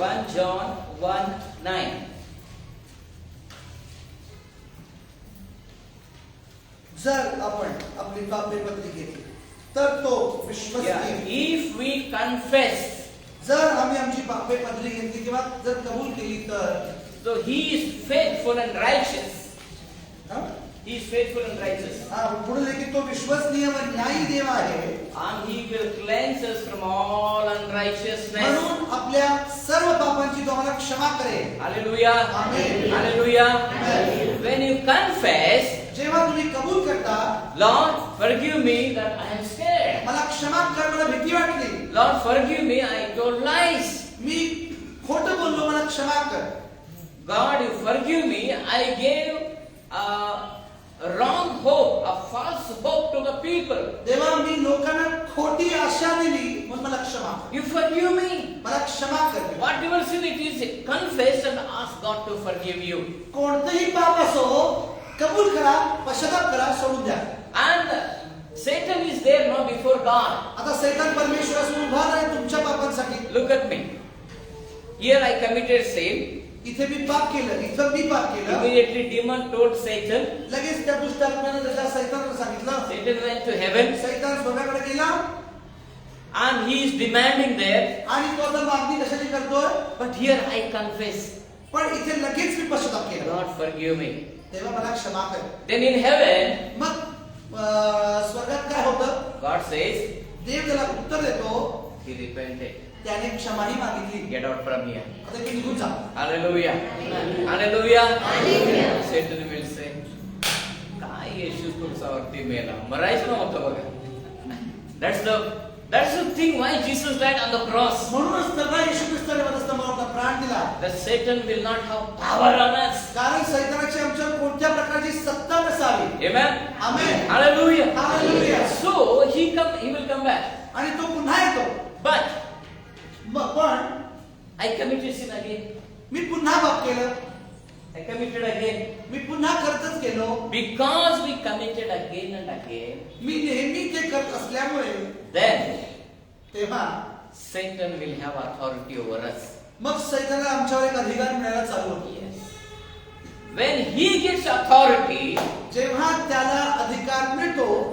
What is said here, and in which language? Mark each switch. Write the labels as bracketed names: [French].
[English] 1 John 1:9. [Marathi] जर आपण आपली पापे पत्री घेतली तर तो विश्वसनीय. [English] If we confess, [Marathi] जर आम्ही आमची पापे पत्री घेतली किंवा जर कबूल केली तर [English] so he is faithful and righteous. हा? He is faithful and righteous. [Marathi] पुढे की तो विश्वसनीय व न्यायी देव आहे. [English] And he will cleanse us from all unrighteousness. [Marathi] म्हणून आपल्या सर्व पापांची तो आम्हाला क्षमा करेल. [English] Hallelujah. Amen. Hallelujah. Amen. When you confess, [Marathi] जेव्हा तुम्ही कबूल करता, [English] Lord, forgive me that I am scared. [Marathi] मला क्षमा कर, मला भीती वाटली. [English] Lord, forgive me, I told lies. [Marathi] मी खोटं बोललो, मला क्षमा कर. [English] God, you forgive me, I gave a wrong hope, a false hope to the people. [Marathi] देवा, मी लोकांना खोटी आशा दिली, म्हणून मला क्षमा कर. [English] You forgive me. [Marathi] मला क्षमा कर. [English] Whatever sin it is, confess and ask God to forgive you. [Marathi] कोणतेही पाप असो, कबूल करा, पश्चाताप करा, सोडून द्या. [English] And Satan is there now before God. [Marathi] आता सैतान परमेश्वरासमोर उभा आहे तुमच्या पापांसाठी. [English] Look at me. Here I committed sin. [Marathi] इथे मी पाप केलं, इथं मी पाप केलं. [English] Immediately demon told Satan. [Marathi] लगेच त्या दुष्टात्म्याने त्याच्या सैतानाला सांगितलं. [English] Satan went to heaven. [Marathi] सैतान स्वर्गाकडे गेला [English] And he is demanding there. [Marathi] आणि तो आता मागणी कशाची करतोय. [English] But here I confess. [Marathi] पण इथे लगेच मी पश्चाताप केला. [English] Lord, forgive me. [Marathi] तेव्हा मला क्षमा कर. [English] Then in heaven, [Marathi] मग स्वर्गात काय होतं. [English] God says, [Marathi] देव त्याला उत्तर देतो, [English] he repented. [Marathi] त्याने क्षमाही मागितली. [English] Get out from here. [Marathi] आता ते निघून जा. [English] Hallelujah. Hallelujah. Satan will say, [Marathi] काय येशू तुमच्यावरती मेला, मरायचं नव्हतं बघा. [English] That's the That's the thing why Jesus died on the cross. [Marathi] म्हणूनच त्याला येशू ख्रिस्ताने वधस्तंभावर आपला प्राण दिला. [English] That Satan will not have power on us. [Marathi] कारण सैतानाची आमच्यावर कोणत्या प्रकारची सत्ता नसावी. [English] Amen. [Marathi] Amen. [English] Hallelujah. Hallelujah. So he will come back. [Marathi] आणि तो पुन्हा येतो. [English] But [Marathi] पण [English] I committed sin again. [Marathi] मी पुन्हा पाप केलं. [English] I committed again. [Marathi] मी पुन्हा करतच गेलो. [English] Because we committed again and again, [Marathi] मी नेहमी ते करत असल्यामुळे [English] then [Marathi] तेव्हा [English] Satan will have authority over us. [Marathi] मग सैतानाला आमच्यावर एक अधिकार मिळायला चालू होतो. [English] Yes. When he gets authority, [Marathi] जेव्हा त्याला अधिकार मिळतो